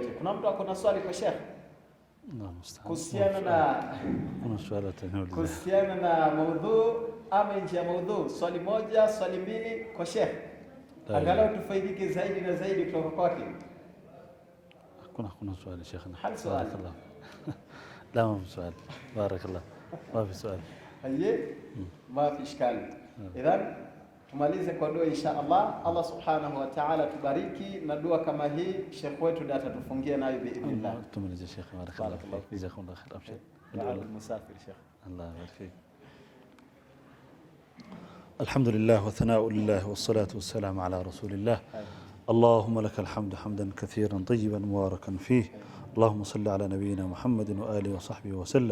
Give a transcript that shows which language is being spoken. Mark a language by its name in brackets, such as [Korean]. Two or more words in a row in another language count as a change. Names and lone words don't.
[Swahili] Kuna mtu akona swali kwa Sheikh kuhusiana na maudhu ama nje ya maudhu? Swali moja, swali mbili kwa Sheikh, angalau tufaidike zaidi na zaidi kutoka kwake. kuna swali Sheikhna? [Arabic] هل سؤال؟ لا ما في سؤال، بارك الله، ما في سؤال. ما في اشكال. اذا [Swahili] tumalize kwa dua [Arabic] إن شاء الله. [Swahili] Allah [Arabic] سبحانه وتعالى [Swahili] tubariki na dua kama hii Sheikh wetu ndiye atatufungia nayo biidhnillah. tumalize Sheikh, [Arabic] بارك الله فيك، جزاكم الله خير. ابشر. المسافر Sheikh. الله يبارك فيك. الحمد لله والثناء لله والصلاة والسلام على رسول الله. اللهم لك الحمد حمدا كثيرا طيبا مباركا فيه. اللهم صل على نبينا محمد وآله وصحبه وسلم.